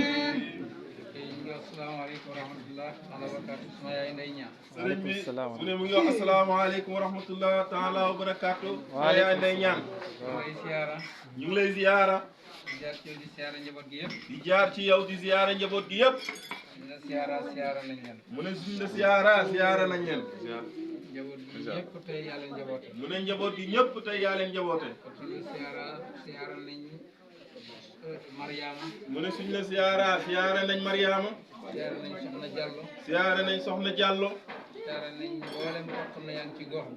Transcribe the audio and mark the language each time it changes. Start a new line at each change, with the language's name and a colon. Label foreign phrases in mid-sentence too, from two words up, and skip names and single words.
Arabic: السلام عليكم ورحمة الله وبركاته. عليكم السلام. السلام عليكم ورحمة الله تعالى وبركاته.
Wolof: ñu ngi lay ziyaara di jaar ci yow di ziyaara njaboot gi yëpp mu ne suñu la ziyaara nañ leen mu ne njaboot gi ñëpp tey yaa leen njaboote mu ne suñu la ziyaara nañ Mariama ziyaara nañ Soxna Diallo siyaare nañ mboolem koo xam ne yaa ngi ci gox bi.